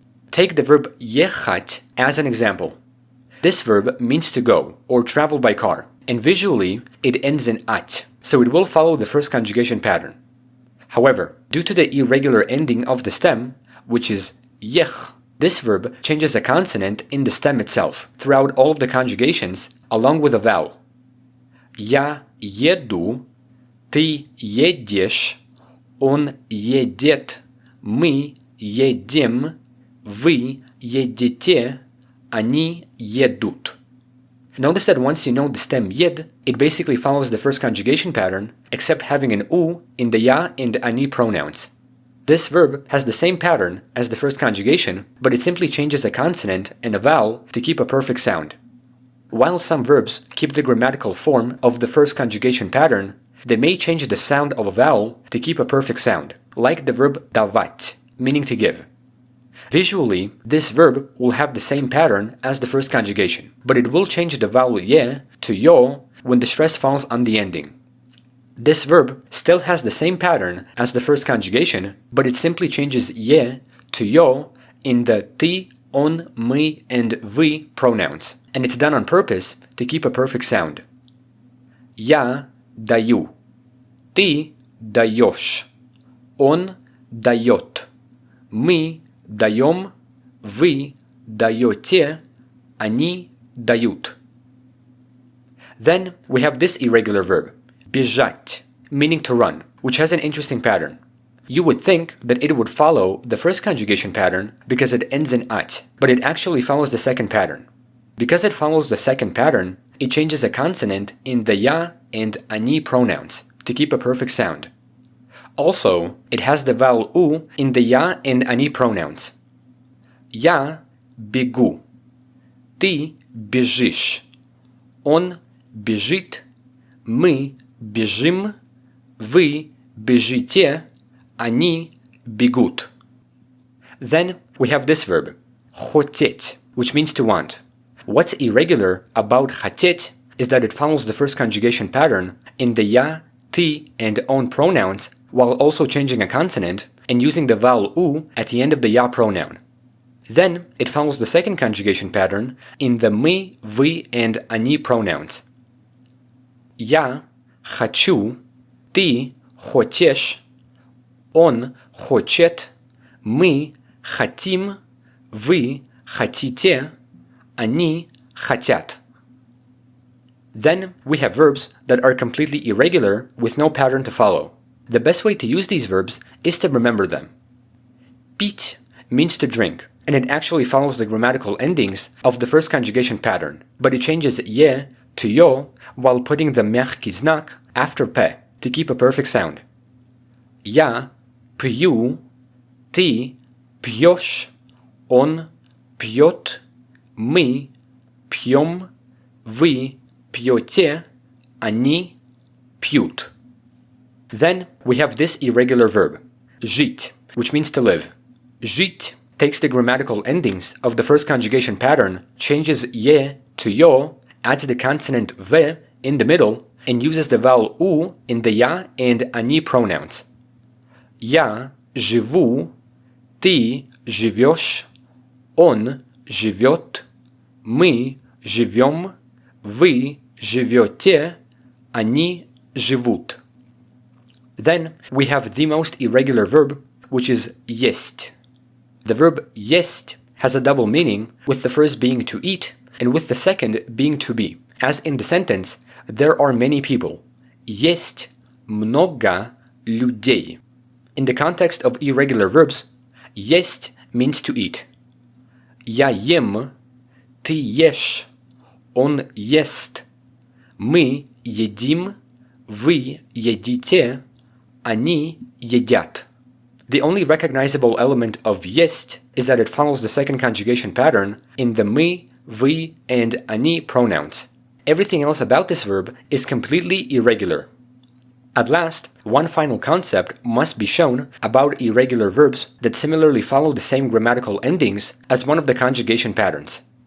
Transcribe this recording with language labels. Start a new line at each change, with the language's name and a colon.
English: Take the verb ехать as an example. This verb means to go or travel by car, and visually it ends in at, so it will follow the first conjugation pattern. However, due to the irregular ending of the stem, which is yech, this verb changes a consonant in the stem itself throughout all of the conjugations along with a vowel.
Russian: Я еду, ты едешь, он едет, мы едем, вы едете, они едут.
English: Notice that once you know the stem yed, it basically follows the first conjugation pattern, except having an u in the ya and ani pronouns. This verb has the same pattern as the first conjugation, but it simply changes a consonant and a vowel to keep a perfect sound. While some verbs keep the grammatical form of the first conjugation pattern, they may change the sound of a vowel to keep a perfect sound, like the verb давать, meaning to give. Visually, this verb will have the same pattern as the first conjugation, but it will change the vowel ye to yo when the stress falls on the ending. This verb still has the same pattern as the first conjugation, but it simply changes ye to yo in the ты, он, мы, and вы pronouns, and it's done on purpose to keep a perfect sound.
Russian: Я даю, ты даешь, он дает, мы даем, вы даете, они дают.
English: Then we have this irregular verb, бежать, meaning to run, which has an interesting pattern. You would think that it would follow the first conjugation pattern because it ends in at, but it actually follows the second pattern. Because it follows the second pattern, it changes a consonant in the я and они pronouns to keep a perfect sound. Also, it has the vowel u in the я and они pronouns.
Russian: Я бегу, ты бежишь, он бежит, мы бежим, вы бежите, они бегут.
English: Then we have this verb, хотеть, which means to want. What's irregular about хотеть is that it follows the first conjugation pattern in the я, ты, and он pronouns while also changing a consonant and using the vowel u at the end of the я pronoun. Then it follows the second conjugation pattern in the мы, вы, and они pronouns.
Russian: Я хочу, ты хочешь, он хочет, мы хотим, вы хотите, они хотят.
English: Then we have verbs that are completely irregular with no pattern to follow. The best way to use these verbs is to remember them. Пить means to drink, and it actually follows the grammatical endings of the first conjugation pattern, but it changes ye to yo while putting the мягкий знак after pe to keep a perfect sound.
Russian: Я пью, ты пьешь, он пьет, мы пьем, вы пьете, они пьют.
English: Then we have this irregular verb, жить, which means to live. Жить takes the grammatical endings of the first conjugation pattern, changes ye to yo adds the consonant v in the middle and uses the vowel u in the ya and ani pronouns.
Russian: Я живу, ты живешь, он живет, мы живем, вы живете, они живут.
English: Then we have the most irregular verb, which is есть. The verb есть has a double meaning, with the first being to eat and with the second being to be. As in the sentence, there are many people.
Russian: Есть много людей.
English: In the context of irregular verbs, есть means to eat.
Russian: Я ем, ты ешь, он ест, мы едим, вы едите, они едят.
English: The only recognizable element of есть is that it follows the second conjugation pattern in the мы, вы, and они pronouns. Everything else about this verb is completely irregular. At last, one final concept must be shown about irregular verbs that similarly follow the same grammatical endings as one of the conjugation patterns.